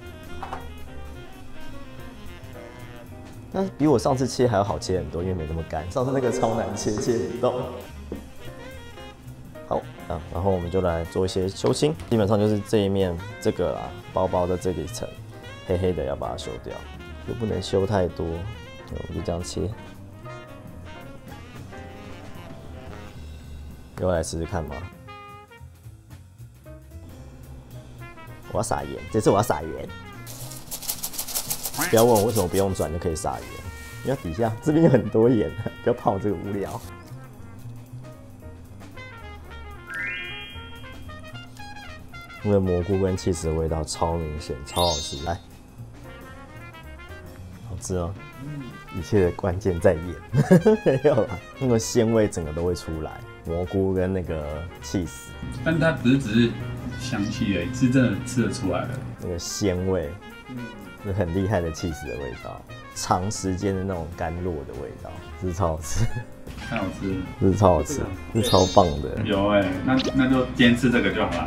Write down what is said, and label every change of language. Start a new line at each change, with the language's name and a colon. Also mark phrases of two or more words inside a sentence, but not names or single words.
Chinese: 那比我上次切還要好切很多，因為沒那麼乾。上次那個超難切，切不動。好啊，然後我們就來做一些修心，基本上就是這一面這個啊薄薄的這一層黑黑的要把它修掉，又不能修太多。我們就這樣切，要來試試看嗎？我要撒鹽，這次我要撒鹽。不要問我為什麼不用轉就可以撒鹽，因為底下這邊有很多鹽，不要怕我這個無聊。因為蘑菇跟起司的味道超明顯，超好吃，來。是哦，一切的關鍵在鹽，沒有啦，那個鮮味整個都會出來，蘑菇跟那個起司，但它不是只是香氣而已，是真的吃得出來的那個鮮味，是很厲害的起司的味道，長時間的那種甘露的味道，這是超好吃，太好吃了，這是超好吃，這是超棒的。有哎、欸，那就今天吃這個就好了。